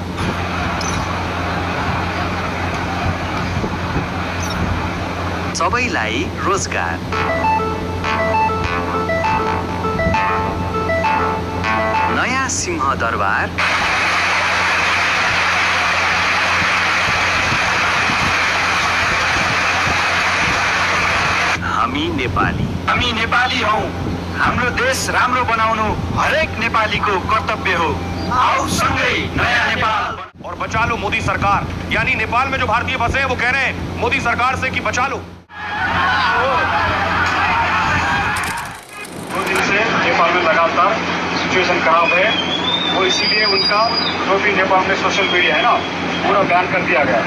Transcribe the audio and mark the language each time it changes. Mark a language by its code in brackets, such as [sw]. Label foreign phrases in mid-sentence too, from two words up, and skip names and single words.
[ne] सबैलाई रोजगार, नयाँ सिंह दरबार, हामी नेपाली हौं। हाम्रो देश राम्रो बनाउनु हरेक नेपालीको कर्तव्य हो। आओ सँगै नयाँ नेपाल। [hi] और बचा लो मोदी सरकार, यानी नेपाल में जो भारतीय बसे हैं वो कह रहे हैं मोदी सरकार से कि बचा लो। 2 दिन से नेपाल में लगातार सिचुएशन खराब है, वो इसीलिए उनका जो भी नेपाल में [en] social media [hi] है ना पूरा बैन कर दिया गया है।